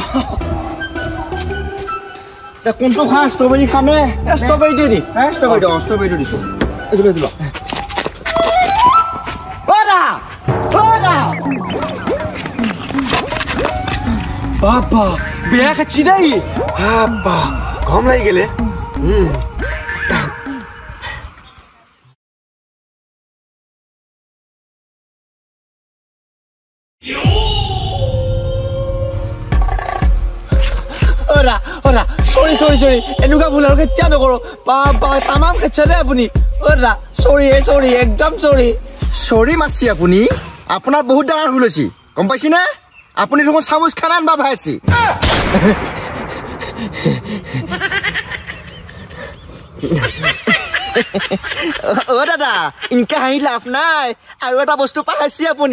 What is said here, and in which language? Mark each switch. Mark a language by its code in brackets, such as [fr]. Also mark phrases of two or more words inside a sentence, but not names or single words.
[as] কোনটো খা ষ্ট্ৰবেৰী খানে ষ্ট্ৰবেৰীটো দি ষ্ট্ৰবেৰীটো দিছো এইটো লৈ দিবা বাবা বেয়া খাচ্ছি দেই বাবা কম লাগি গেলে ওরা [en] sorry sorry sorry [as] এনেকুৱা ভুল আৰু কেতিয়া নকৰো বাবা তামাম খেছে দে আপুনি ওরা সরি একদম সৰি মাছি আপুনি আপোনাৰ বহুত ডাঙৰ ভুল হৈছে গম পাইছি না আপুনি দেখোন চামুচ খানা আনবা ভাইছি ও দাদা ইনকে হাঁহি লাভ নাই আৰু এটা বস্তু পাইছি আপুনি